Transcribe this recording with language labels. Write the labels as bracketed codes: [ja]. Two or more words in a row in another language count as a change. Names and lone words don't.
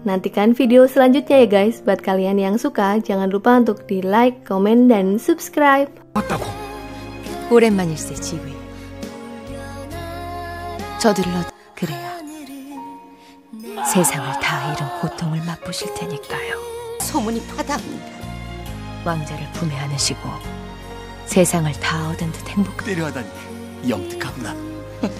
[id] Nantikan video selanjutnya ya guys. Buat kalian yang suka, jangan lupa untuk di like, komen, dan subscribe. [ko] 오랜만일세 지휘. 저들로 그래야 세상을 다 잃은 고통을 맛보실 테니까요. 소문이 파다합니다. 왕자를 품에 안으시고 세상을 다 얻은 듯 행복.